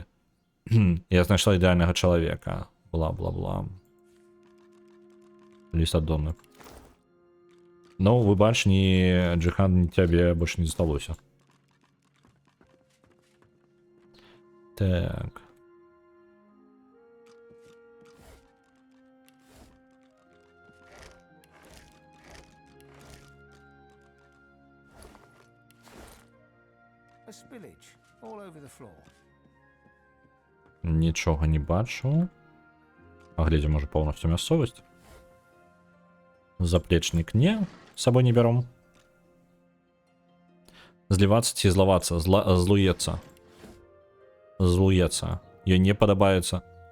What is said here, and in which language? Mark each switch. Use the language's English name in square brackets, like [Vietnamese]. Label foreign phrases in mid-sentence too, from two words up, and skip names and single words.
[Belarusian] Я знайшла ідэальнага чалавека, бла-бла-бла. Ліст ад Донны. Ну, выбач, ні джихад, ні цябе больш не засталося. Так. [English] A spillage all over the floor. [Belarusian] Нічога не бачу. Глядзі, можа, поўнасцю мясцовасць. Заплечнік не, з сабой не бяром. Злівацца ці злавацца, злуецца. Злуецца. Ёй не падабаецца.